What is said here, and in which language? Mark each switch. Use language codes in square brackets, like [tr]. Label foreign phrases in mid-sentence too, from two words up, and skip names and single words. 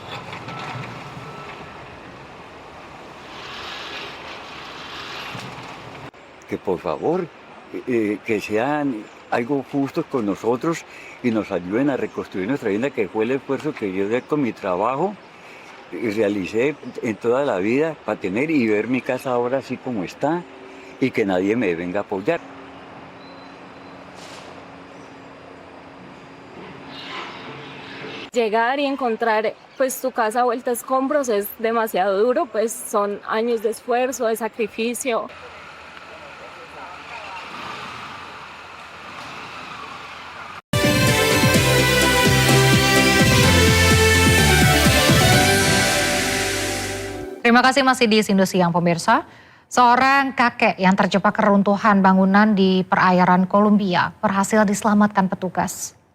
[es] Que por favor, que sean algo justos con nosotros y nos ayuden a reconstruir nuestra vida, que fue el esfuerzo que yo con mi trabajo realicé en toda la vida para tener y ver mi casa ahora así como está y que nadie me venga a apoyar. Llegar y encontrar pues tu casa vuelta a escombros es demasiado duro, pues son años de esfuerzo, de sacrificio. [id] Terima kasih masih di Sindo Siang pemirsa. Seorang kakek yang terjebak keruntuhan bangunan di perairan Kolombia berhasil diselamatkan petugas.